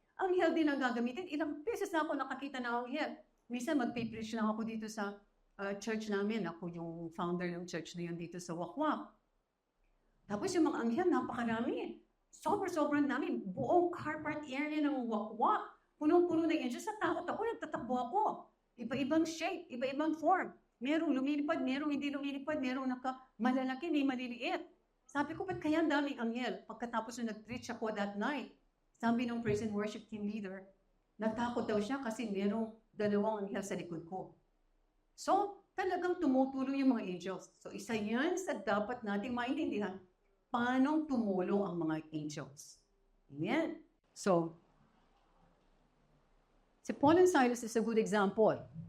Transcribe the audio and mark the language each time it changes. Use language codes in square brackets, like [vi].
[tl] Anghel din ang gagamitin. Ilang beses na ako nakakita ng anghel. Minsan magpipreach lang ako dito sa church namin. Ako yung founder ng church na yun dito sa Wakwak. Tapos yung mga anghel, napakarami. Sobrang dami. Buong car park area ng Wakwak. Punong-puno na yan. Just natakot ako, nagtatakbo ako. Iba-ibang shape, iba-ibang form. Merong lumilipad, merong hindi lumilipad, merong malalaki, may maliliit. Sabi ko, ba't kaya ang daming anghel? Pagkatapos na nag-preach ako [en] that night, [tl] sabi ng [en] praise and worship team leader, [tl] natakot daw siya kasi merong dalawang anghel sa likod ko. So, talagang tumutulong yung mga angels. So, isa yan sa dapat nating maintindihan. Paano tumulong ang mga angels? Amen. [en] So, si Paul and Silas is a good example.